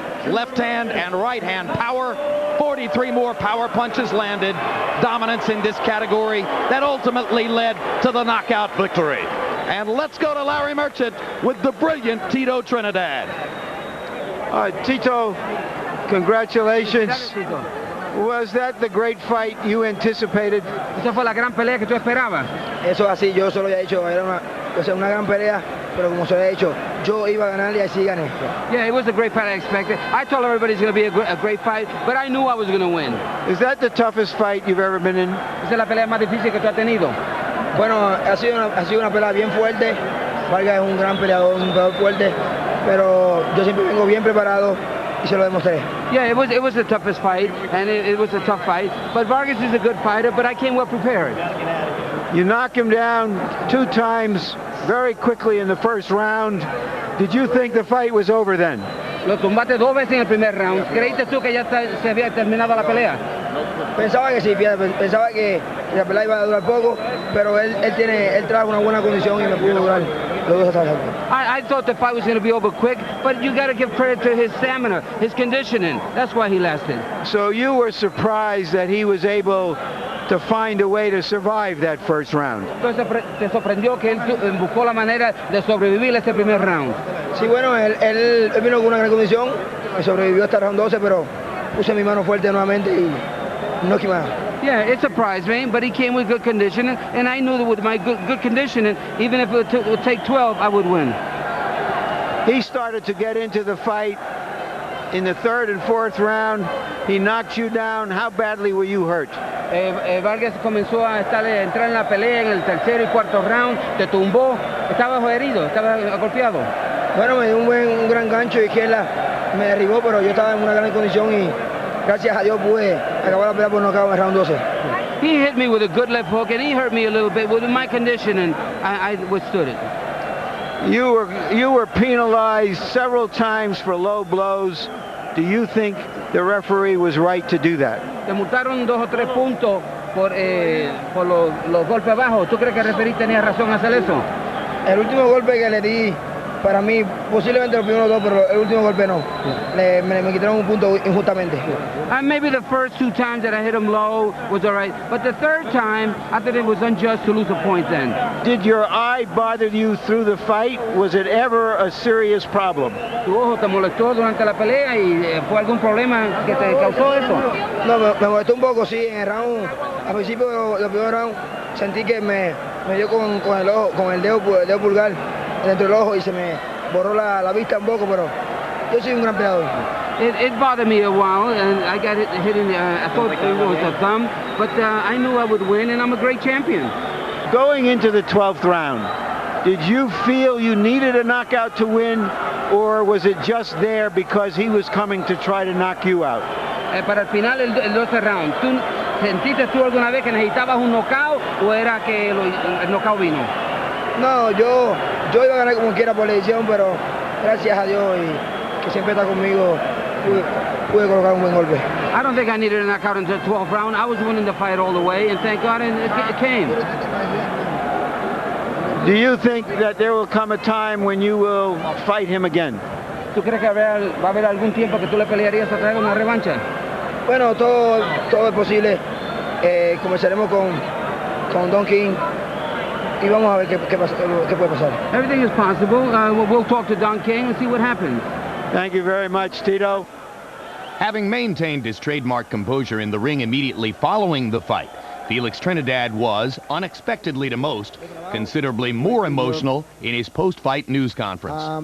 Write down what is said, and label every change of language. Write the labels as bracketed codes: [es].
[en] Left hand and right hand power, 43 more power punches landed, dominance in this category that ultimately led to the knockout victory. And let's go to Larry Merchant with the brilliant Tito Trinidad. Tito, congratulations. Was that the great fight you anticipated? [es] ¿Esa fue la gran pelea que tú esperabas? Eso así, yo se lo había dicho, era una gran pelea, pero como se lo había dicho, yo iba a ganar y así gané. [en] Yeah, it was a great fight I expected. I told everybody it's going to be a great fight, but I knew I was going to win. Is that the toughest fight you've ever been in? [es] ¿Esa es la pelea más difícil que tú has tenido? Bueno, ha sido una pelea bien fuerte. Vargas es un gran peleador, un peleador fuerte, pero yo siempre vengo bien preparado y se lo demostré. [en] Yeah, it was the toughest fight, and it was a tough fight. But Vargas is a good fighter, but I came well prepared. You knock him down 2 times very quickly in the first round. Did you think the fight was over then? [es] Lo tumbaste 2 veces en el primer round. ¿Creíste tú que ya se había terminado la pelea? Pensaba que sí, pensaba que la pelea iba a durar poco, pero él trajo una buena condición y me pudo durar los 2 hasta. [en] I thought the fight was going to be over quick, but you got to give credit to his stamina, his conditioning. That's why he lasted. So you were surprised that he was able to find a way to survive that first round. [es] Entonces te sorprendió que él buscó la manera de sobrevivir este primer round. Sí, bueno, él vino con una gran condición y sobrevivió hasta el round 12, pero puse mi mano fuerte nuevamente y no quemé. [en] Yeah, it surprised me, but he came with good conditioning, and I knew that with my good conditioning, even if it would take 12, I would win. He started to get into the fight in the 3rd and 4th round. He knocked you down. How badly were you hurt? [es] Vargas comenzó a entrar en la pelea en el 3er y [en] 4th round, [es] te tumbó, estaba herido, estaba golpeado. Bueno, me dio un gran gancho de izquierda, me derribó, pero yo estaba en una gran condición y gracias a Dios pude acabar la pelea por nocaut en el round 12. [en] He hit me with a good left hook, and he hurt me a little bit with my condition, and I withstood it. You were penalized several times for low blows. Do you think the referee was right to do that? [es] Te multaron 2 o 3 puntos por los golpes bajos. ¿Tú crees que el referee tenía razón a hacer eso? El último golpe que le di, para mí, posiblemente los primeros 2, pero el último golpe no. Me quitaron un punto injustamente. [en] And maybe the first 2 times that I hit him low was all right, but the 3rd time, I thought it was unjust to lose a point then. Did your eye bother you through the fight? Was it ever a serious problem? [es] ¿Tu ojo te molestó durante la pelea y fue algún problema que te causó eso? No, me molestó un poco, sí, en el round. Al principio del primer round sentí que me dio con el ojo, con el dedo pulgar dentro del ojo y se me borró la vista un poco, pero yo soy un gran peleador. [en] It bothered me a while, and I got hit in the, I thought it was a thumb, but I knew I would win, and I'm a great champion. Going into the 12th round, did you feel you needed a knockout to win, or was it just there because he was coming to try to knock you out? [es] para el final del 12 round. ¿Sentiste tú alguna vez que necesitabas un knockout o era que el knockout vino? No, yo iba a ganar como quiera por la edición, pero gracias a Dios y que siempre está conmigo, pude colocar un buen golpe. [en] I don't think I needed a knockout in the 12th round. I was winning the fight all the way, and thank God it came. Do you think that there will come a time when you will fight him again? [es] ¿Tú crees que va a haber algún tiempo que tú le pelearías a traer una revancha? Bueno, todo es posible. Comenzaremos con Don King y vamos a ver qué puede pasar. [en] Everything is possible. We'll talk to Don King and see what happens. Thank you very much, Tito. Having maintained his trademark composure in the ring immediately following the fight, Felix Trinidad was, unexpectedly to most, considerably more emotional in his post-fight news conference.